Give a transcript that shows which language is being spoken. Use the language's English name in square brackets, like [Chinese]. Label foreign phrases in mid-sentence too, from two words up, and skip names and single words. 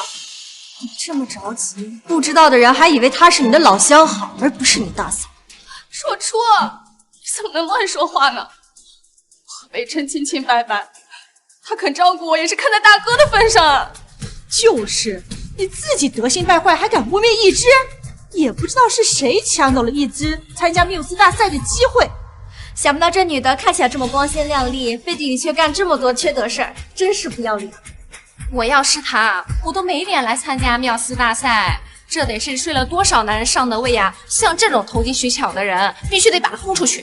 [Chinese] 你這麼着急，不知道的人還以為她是你的老相好，而不是你大嫂。若初，你怎麼能亂說話呢？我和北辰清清白白，他肯照顧我也是看在大哥的份上。就是你自己德行敗壞，還敢污蔑一枝？也不知道是誰搶走了一枝參加繆斯大賽的機會。想不到這女的看起來這麼光鮮亮麗，背地裡卻幹這麼多缺德事兒，真是不要臉。我要是她，我都沒臉來參加繆斯大賽。這得是睡了多少男人上的位呀！像這種投機取巧的人，必須得把他轟出去。